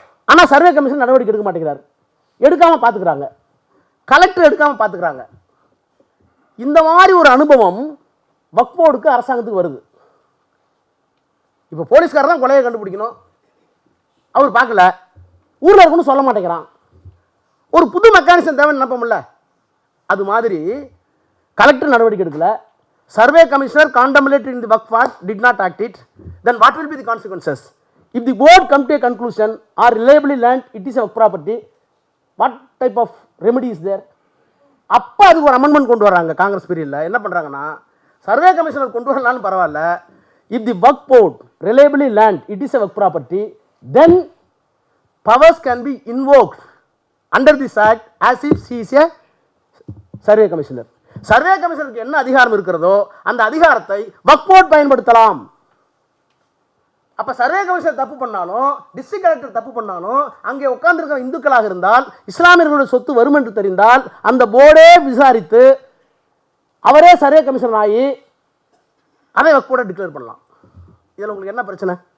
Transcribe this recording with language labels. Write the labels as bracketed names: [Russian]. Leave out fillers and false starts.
[Tamil] ஆனால் survey commission நடவடிக்கை எடுக்க மாட்டேங்கிறார், எடுக்காமல் பார்த்துக்கிறாங்க, கலெக்டர் எடுக்காமல் பார்த்துக்கிறாங்க. இந்த மாதிரி ஒரு அனுபவம் வக்ஃப் போர்டுக்கு அரசாங்கத்துக்கு வருது. இப்போ போலீஸ்காரர் தான் கொலையை கண்டுபிடிக்கணும், அவர் பார்க்கல, ஊரில் இருக்குன்னு சொல்ல மாட்டேங்கிறான். ஒரு புது மெக்கானிசம் தேவைன்னு நினைப்போம்ல, அது மாதிரி கலெக்டர் நடவடிக்கை எடுக்கல, survey commissioner [English] contemplated in the Waqf Act did not act it, then what will be the consequences? If the board come to a conclusion or reliably learned it is a property, what type of remedy is there? [Tamil] அப்போ அதுக்கு ஒரு amendment கொண்டு வராங்க காங்கிரஸ் பீரியடில். என்ன பண்ணுறாங்கன்னா, survey commissioner கொண்டு வரலான்னு பரவாயில்ல, [English] if the Waqf board reliably learned it is a Waqf property, then powers can be invoked under this act as if he is a survey commissioner. [Tamil] Survey கமிஷனருக்கு என்ன அதிகாரம் இருக்கிறதோ அந்த அதிகாரத்தை வக்ஃப் போர்டு பயன்படுத்தலாம். அப்ப சர்வே கமிஷனர் தப்பு பண்ணாலும், டிஸ்ட்ரிக்ட் கலெக்டர் தப்பு பண்ணாலும், அங்கே உட்கார்ந்திருக்கிற இந்துக்களாக இருந்தால், இஸ்லாமியர்களுடைய சொத்து வரும் என்று தெரிந்தால் அந்த போர்டே விசாரித்து அவரே சர்வே கமிஷனர் ஆகி அதை வக்ஃப் போர்டை டிக்ளேர் பண்ணலாம். இதில் உங்களுக்கு என்ன பிரச்சனை?